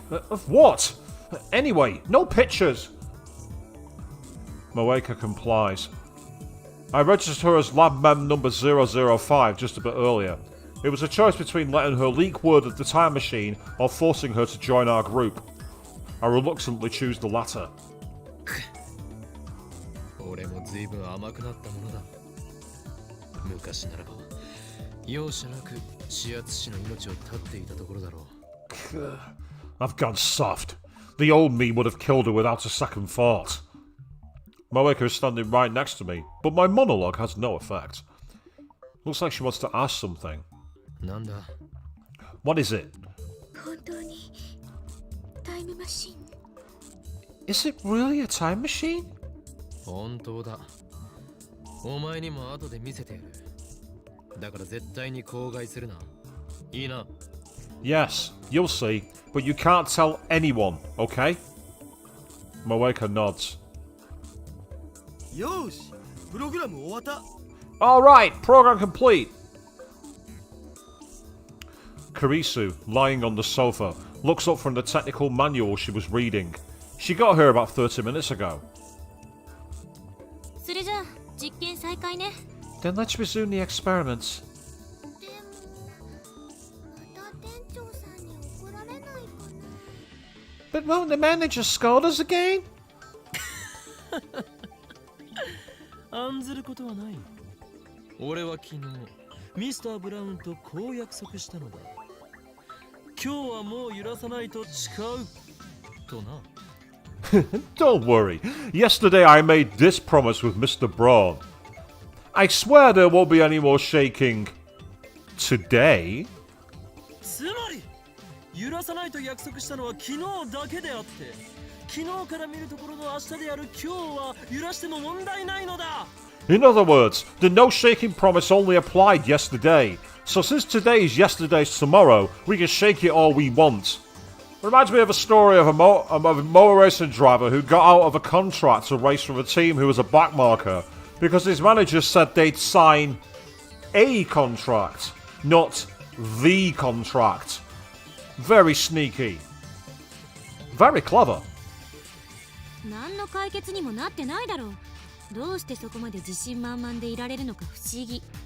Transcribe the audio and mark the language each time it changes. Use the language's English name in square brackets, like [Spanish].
[English] Of what? Anyway, no pictures. Moeka complies. I registered her as lab mem number 005 just a bit earlier. It was a choice between letting her leak word of the time machine or forcing her to join our group. I reluctantly choose the latter. [Japanese] 俺も随分甘くなったものだ。昔ならば容赦なく指圧師の命を絶っていたところだろう。 [English] I've gone soft. The old me would have killed her without a second thought. Moeka is standing right next to me, but my monologue has no effect. Looks like she wants to ask something. [Japanese] なんだ。 [English] What is it? [Japanese] 本当にタイムマシン。 [English] Is it really a time machine? [Japanese] 本当だ。お前にも後で見せてやる。だから絶対に口外するな。いいな。 [English] Yes, you'll see, but you can't tell anyone, okay? Moeka nods. [Japanese] よし、プログラム終わった。 [English] Alright, program complete. Kurisu, lying on the sofa, looks up from the technical manual she was reading. She got here about 30 minutes ago. [Japanese] それじゃあ実験再開ね。 [English] Then let's resume the experiments. [Japanese] でもまた店長さんに怒られないかな。 [English] But won't the manager scold us again? [Japanese] 案ずることはない。俺は昨日ミスター・ブラウンとこう約束したのだ。今日はもう揺らさないと誓うとな。 [English] Don't worry. Yesterday I made this promise with Mr. Braun. I swear there won't be any more shaking. Today? [Japanese] つまり揺らさないと約束したのは昨日だけであって、昨日から見るところの明日である今日は揺らしても問題ないのだ。 [English] In other words, the no shaking promise only applied yesterday. So since today is yesterday's tomorrow, we can shake it all we want. Reminds me of a story of a motor racing driver who got out of a contract to race for a team who was a backmarker because his manager said they'd sign a contract, not the contract. Very sneaky. Very clever. [Japanese] 何の解決にもなってないだろう。どうしてそこまで自信満々でいられるのか不思議。